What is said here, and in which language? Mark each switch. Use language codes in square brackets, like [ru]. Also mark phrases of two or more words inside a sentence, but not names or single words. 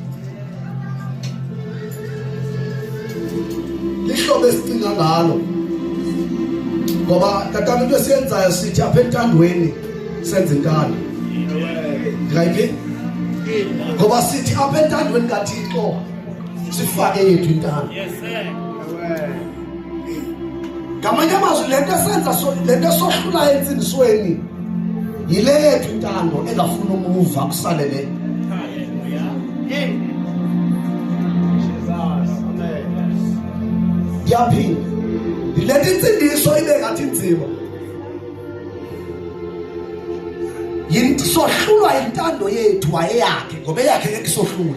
[xh] Lihlobo esicinga ngalo. Ngoba tatamntu into esiyenzayo sithi apha entandweni senze intando. Right? Ngoba sithi apha entandweni kaThixo sifake yethu intando. [en] Yes sir. [xh] Ngamanye amazwi lento esenza lento esohlula entsingisweni yile yethu intando engafuna umuva kusale le. Yaphi lento intsindiso ibe ngathi inzima yinto sohlulwa intando yethu ayeyakhe ngoba eyakhe ngeke sohlule.